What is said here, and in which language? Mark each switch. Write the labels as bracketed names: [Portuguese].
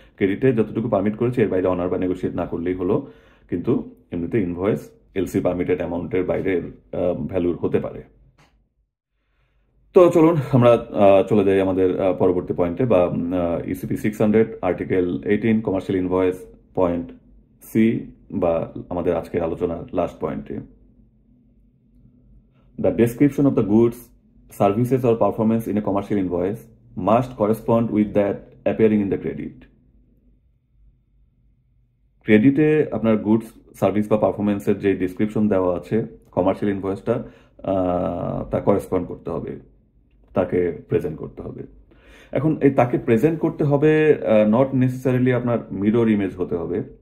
[Bangla] ক্রেডিটে যতটুকু পারমিট করেছে এর বাইরে অনার বা নেগোশিয়েট না করলেই হলো, কিন্তু এমনিতে ইনভয়েস এলসি পারমিটেড অ্যামাউন্টের বাইরের ভ্যালুর হতে পারে। তো চলুন আমরা চলে যাই আমাদের পরবর্তী পয়েন্টে, বা ECP 600 article 18 commercial invoice point C, বা আমাদের আজকের আলোচনার লাস্ট পয়েন্টে। [English] The description of the goods, services or performance in a commercial invoice must correspond with that appearing in the credit. [Bangla] ক্রেডিটে আপনার গুডস সার্ভিস বা পারফরমেন্সের যে ডিসক্রিপশন দেওয়া আছে কমার্শিয়াল ইনভয়েসটা তা করেসপন্ড করতে হবে, তাকে প্রেজেন্ট করতে হবে। এখন এই তাকে প্রেজেন্ট করতে হবে [English] not necessarily [Bangla] আপনার মিরর ইমেজ হতে হবে।